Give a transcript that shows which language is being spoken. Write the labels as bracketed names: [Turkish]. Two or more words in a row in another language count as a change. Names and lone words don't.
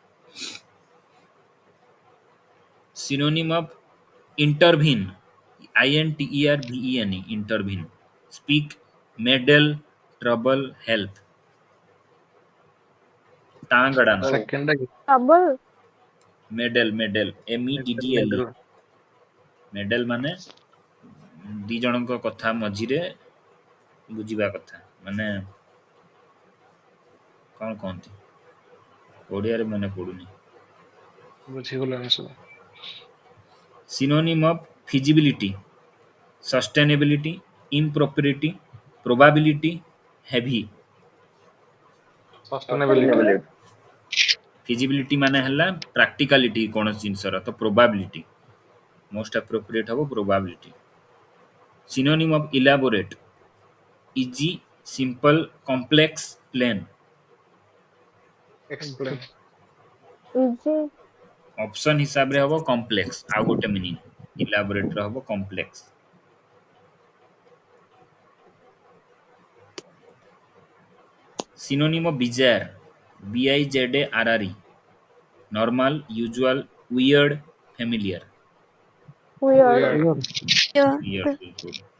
[English] Synonym of intervene, INTERVENE, intervene, speak, meddle, trouble, help, ଟାଙ୍ଗଡାନ, Second again. Trouble. meddle, meddle, MEDDLE, Middle. [Odia] meddle ମାନେ ଦି ଜଣଙ୍କ କଥା ମଝିରେ ବୁଝିବା କଥା, ମାନେ କଣ କହନ୍ତି ଓଡ଼ିଆରେ ମନେ ପଡୁନି. ବୁଝିଗଲାଣି ସବୁ. [English] Synonym of feasibility, sustainability, impropriety, probability, heavy. Sustainability. [Odia] Feasibility ମାନେ ହେଲା practicality କୌଣସି ଜିନିଷର, ତ [English] probability most appropriate [Odia] ହବ probability. [English] Synonym of elaborate, easy, simple, complex, plain. Explain. Easy. [Odia] ଅପସନ ହିସାବରେ ହବ complex, ଆଉ ଗୋଟେ ମିନିଂ, elaborate ର ହବ complex. [English] Synonym of bizarre, BIZARRE, normal, usual, weird, familiar, Weird. Weird. weird बिल्कुल.